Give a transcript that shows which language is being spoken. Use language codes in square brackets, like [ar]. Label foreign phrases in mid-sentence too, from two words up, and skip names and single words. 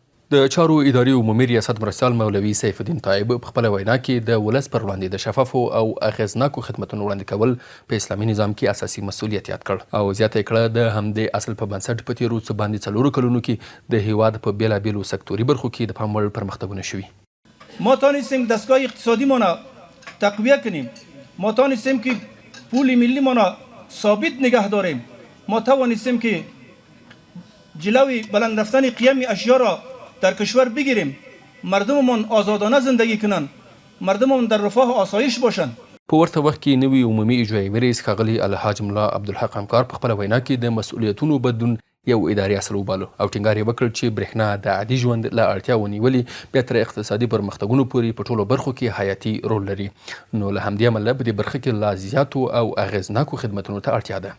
[ps] د چارو ادارې عمومي ریاست مرستیال مولوي سیف الدین طایب په خپله وینا کې د ولس پر وړاندې د شفافو او اغېزناکو خدمتونو وړاندې کول په اسلامي نظام کې اساسي مسؤلیت یاد کړ او زیاته یې کړه د همدې اصل په بنسټ په تېرو څه باندې 4 کلونو کې د هیواد په بېلابېلو سکتوري برخو کې د پام وړ پرمختګونه شوي. [fa] ما توانستیم دستگاه اقتصادیمان را تقویه کنیم، ما توانستیم که پول ملیمان را ثابت نگه داریم، ما توانستیم که جلوی بلند رفتن قیم اشیا را در کشور بگیریم، مردممون آزادانه زندگی کنن، مردممون در رفاه و آسایش باشن. [ps] په ورته وخت کې نوي عمومي اجرایي رئیس ښاغلي الحاج ملا عبدالحق همکار په خپله وینا کې د مسؤلیتونو بدلون یو اداري اصل وباله او ټینګار یې وکړ چې برېښنا د عادي ژوند له اړتیاوو نیولې بیا تر اقتصادي پرمختګونو پورې په ټولو برخو کې حیاتي رول لري، نو له همدې امله په دې برخه کې لا زیاتو او اغېزناکو خدمتونو ته اړتیا ده.